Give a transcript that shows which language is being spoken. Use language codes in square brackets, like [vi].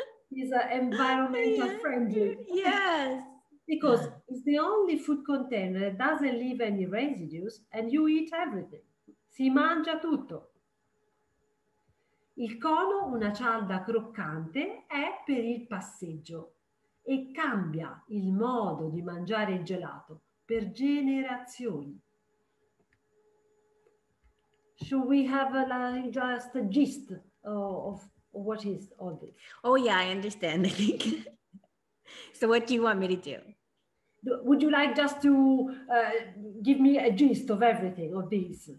[en] It's environmental friendly. Yes. Because it's the only food container that doesn't leave any residues and you eat everything. [it] Si mangia tutto. Il cono, una cialda croccante, è per il passeggio e cambia il modo di mangiare il gelato per generazioni. [en] Should we have just a gist of what is all this? Oh yeah, I understand. I think. So what do you want me to do? Would you like just to give me a gist of everything of this?